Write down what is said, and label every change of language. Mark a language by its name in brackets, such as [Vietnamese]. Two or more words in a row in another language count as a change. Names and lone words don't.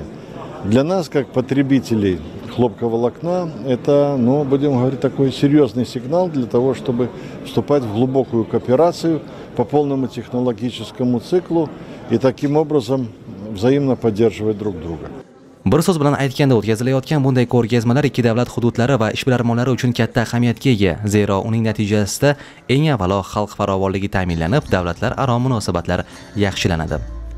[Russian] Для нас, как потребителей хлопковолокна, это, будем говорить, такой серьезный сигнал для того, чтобы вступать в глубокую кооперацию по полному технологическому циклу и таким образом взаимно поддерживать друг друга. [Uzbek] Bir so'z bilan aytganda, o'tkazilayotgan bunday ko'rgazmalar ikki davlat hududlari va ishbilarmonlari uchun katta ahamiyatga ega. Zero uning natijasida eng avvalo xalq farovonligi ta'minlanib, davlatlararo munosabatlar yaxshilanadi.